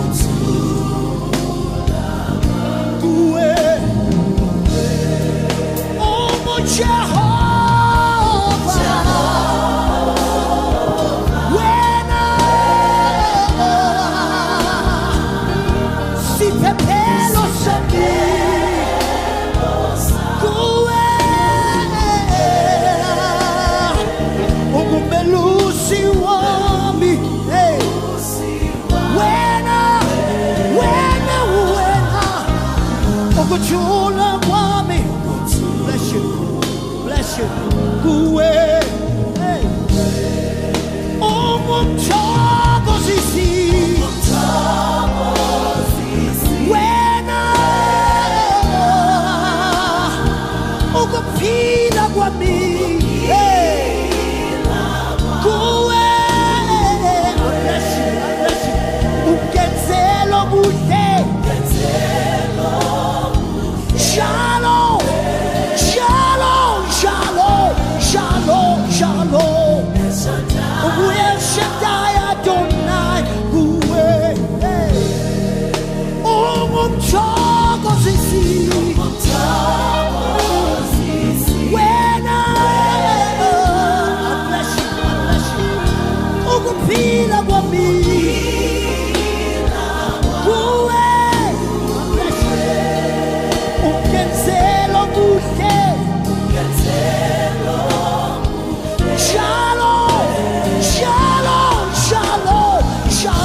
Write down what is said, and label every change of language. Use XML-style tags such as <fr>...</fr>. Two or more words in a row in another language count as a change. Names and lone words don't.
<zu>kuwe, Jehova, wena siphephelo sami kuwe, ungumelusi wami, hey. Wena ukuthula kwami,</zu> <en>bless you, bless you,</en> <zu>kuwe, hey. Ungumthokozisi, wena ukuphila kwami, hey. Kuwe,</zu> <en>bless you, bless you,</en> <zu>ungenzela okuhle.</zu> <he>Shalom, shalom, shalom, shalom, shalom.</he> <zu>Uwe Shaddai Adonai, uwe, hey. Ungumthokozisi, wena,</zu> <en>I bless you, I bless you.</en> <zu>Ukuphila kwami, uwe,</zu> <en>I bless you.</en> <zu>Ungenzela okuhle.</zu> <he>Shalom, shalom, shalom,</he>